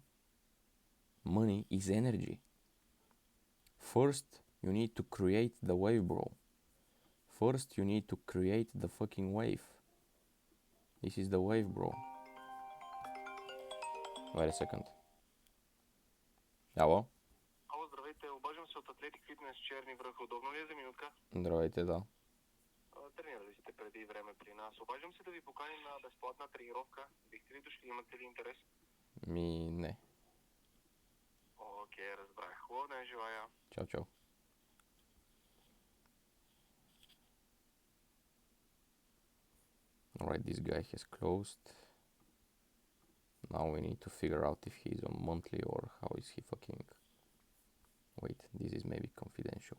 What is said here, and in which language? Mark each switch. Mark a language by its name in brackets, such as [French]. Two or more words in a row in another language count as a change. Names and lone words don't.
[English] Money is energy. First, you need to create the wave, bro. First, you need to create the fucking wave. This is the wave, bro. Wait a second. [Bulgarian] Ало? Ало, здравейте, обаждам се от Атлетик Фитнес Черни връх. Удобно ли е за минутка? Здравейте, да. Тренирали сте преди време при нас. Обаждам се да ви поканим на безплатна тренировка. Бихте ли дошли, имате ли интерес? Не. Окей, разбрах. Хубав ден желая. Чао, чао. [English] Alright, this guy has closed. Now we need to figure out if he's on monthly or how is he fucking... Wait, this is maybe confidential.